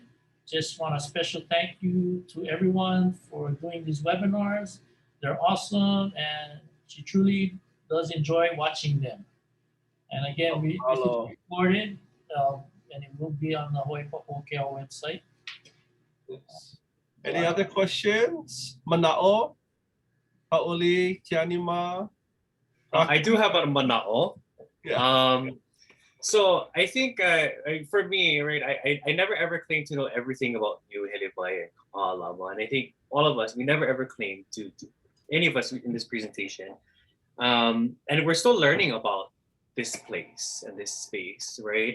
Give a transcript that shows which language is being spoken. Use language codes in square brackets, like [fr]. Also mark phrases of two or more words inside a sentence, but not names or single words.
[en] Just want a special thank you to everyone for doing these webinars. They're awesome, and she truly does enjoy watching them. And again, this is recorded, and it will be on the Hawaii Papo Keao website. Yes. Any other questions? Mana'o? Haoli, Tianima? I do have a mana'o. Yeah. So I think for me, right, I never ever claimed to know everything about Niuhelewai and Kapalama, and I think all of us, we never ever claimed to any of us in this presentation, and we're still learning about this place and this space, right?